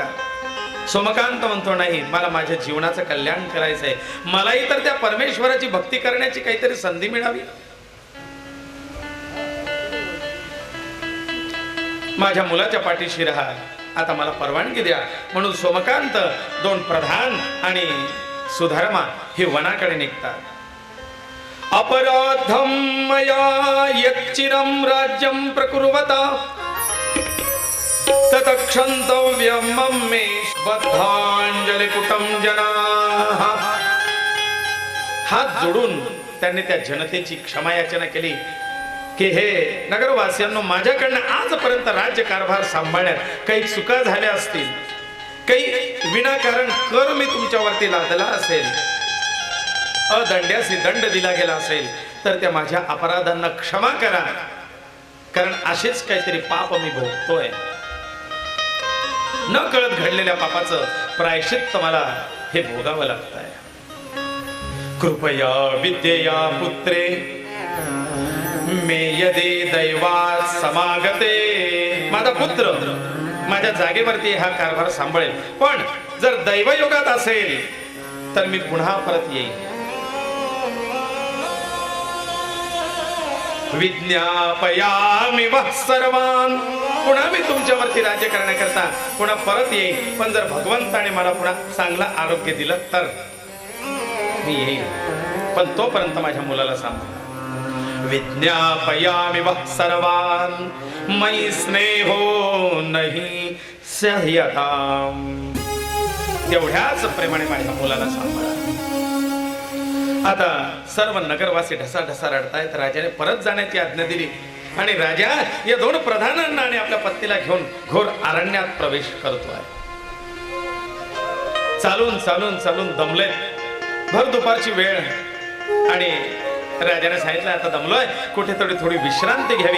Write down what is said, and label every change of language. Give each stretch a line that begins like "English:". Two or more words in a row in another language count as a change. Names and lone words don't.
Marathi: सोमकांत म्हणतो नाही, मला माझ्या जीवनाचं कल्याण करायचंय, मलाही तर त्या परमेश्वराची भक्ती करण्याची काहीतरी संधी मिळावी. माझ्या मुलाच्या पाठीशी राहा, आता मला परवानगी द्या. म्हणून सोमकांत, दोन प्रधान आणि सुधर्मा हे वनाकडे निघतात.
Sanskrit: अपराधम मया यच्चिरं राज्यं प्रकुर्वता तत्क्षन्तव्यं मे बद्धांजलिपुटं जनाः.
Marathi: हात जोडून त्यांनी त्या जनतेची क्षमायाचना केली की हे नगरवासियांनो, माझ्याकडनं आजपर्यंत राज्यकारभार सांभाळण्यात काही चुका झाल्या असतील, काही विनाकारण कर मी तुमच्यावरती लादला असेल, अदंड्यासी दंड दिला गेला असेल, तर त्या माझ्या अपराधांना क्षमा करा, कारण असेच काहीतरी पाप मी भोगतोय. न कळत घडलेल्या पापाचं प्रायश्चित्त मला हे भोगावं लागतंय.
Sanskrit: कृपया विद्येया पुत्रे मे यदि दैवात समागते.
Marathi: माझा पुत्र माझ्या जागेवरती हा कारभार सांभाळेल, पण जर दैवयोगात असेल तर मी पुन्हा परत येईल.
Sanskrit: विज्ञापयामि वः सर्वान्.
Marathi: पुन्हा मी तुमच्यावरती राज्य करण्याकरता पुन्हा परत येईल, पण जर भगवंताने मला पुन्हा चांगलं आरोग्य दिलं तर मी येईल, पण तोपर्यंत माझ्या मुलाला सांभाळ.
Sanskrit: विज्ञापयामि वः सर्वान् मयि स्नेहो नहि सह्यताम्.
Marathi: तेवढ्याच प्रेमाने माझ्या मुलाला सांभाळा. आता सर्व नगरवासी ढसाढसा रडतायत. राजाने परत जाण्याची आज्ञा दिली आणि राजा या दोन प्रधानांना आणि आपल्या पत्नीला घेऊन घोर अरण्यात प्रवेश करतोय. चालून चालून चालून दमलेत, भर दुपारची वेळ, आणि राजाने सांगितलं आता दमलोय, कुठेतरी थोडी विश्रांती घ्यावी.